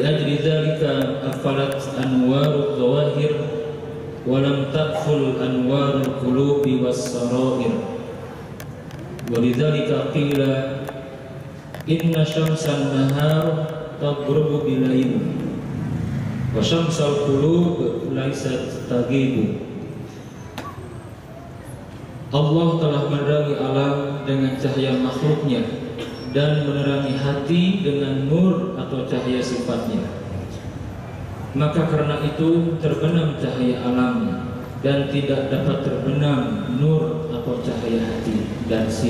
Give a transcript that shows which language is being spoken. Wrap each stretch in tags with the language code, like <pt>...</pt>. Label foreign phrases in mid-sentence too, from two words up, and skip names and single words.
<ar>بذلك أفلت أنوار الظواهر ولم تأفل أنوار القلوب والسرائر. ولذلك قيل إن شمس النهار تغرب بالليل وشمس القلوب ليست تغيب.</ar> <id>Allah telah menerangi alam dengan cahaya makhluknya dan menerangi hati dengan nur atau cahaya sifatnya. Maka karena itu terbenam cahaya alam dan tidak dapat terbenam nur atau cahaya hati dan sir.</id>